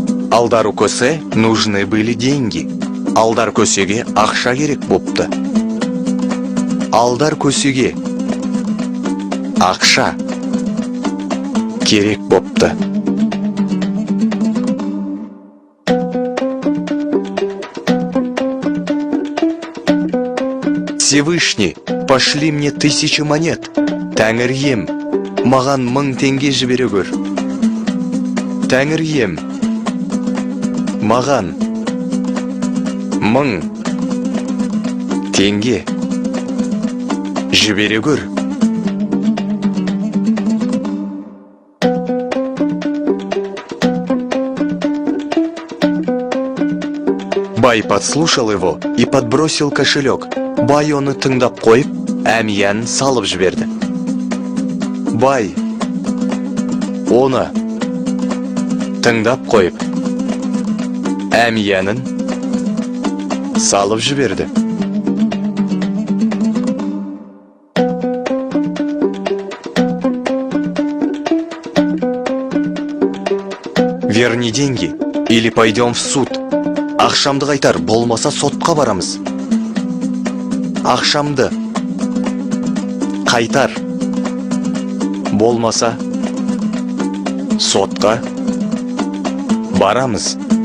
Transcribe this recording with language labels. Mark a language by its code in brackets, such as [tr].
[ru] Алдар көсе нужны были деньги. [kk] Алдар көсеге ақша керек бопты. Алдар көсеге ақша керек бопты. [ru] Всевышний, пошли мне 1000 монет. [kk] Тәңір ем, маған 1000 теңге жібере көр. Тәңір ем, маған 1000 теңге жібере көр. [ru] Бай подслушал его и подбросил кошелек. [kk] Бай оны тыңдап қойып, әмиянын салып жіберді. Бай оны тыңдап қойып, әмиянын салып жіберді. [ru] Верни деньги, или пойдем в суд. [kk] Ақшамды қайтар, болмаса сотқа барамыз. Ақшамды қайтар, болмаса сотқа барамыз.